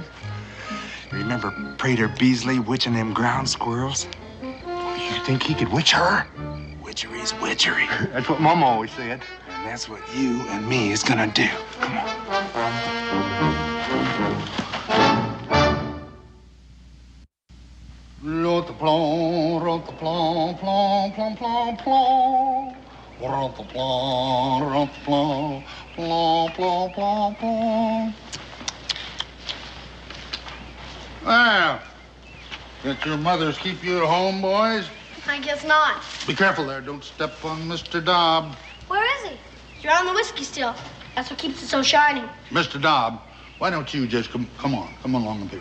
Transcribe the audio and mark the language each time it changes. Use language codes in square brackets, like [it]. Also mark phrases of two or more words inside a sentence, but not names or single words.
[en] You remember Prater Beasley witching them ground squirrels? You think he could witch her? Witchery's witchery. That's what Mama always said. And that's what you and me is gonna do. Come on. Rote-plon, rote-plon, plon, plon, plon, plon. Rote-plon, rote-plon, plon, plon, plon, plon. Well, did your mothers keep you at home, boys? I guess not. Be careful there. Don't step on Mr. Dobb. Where is he? He's around the whiskey still. That's what keeps it so shiny. Mr. Dobb, why don't you just come along up here.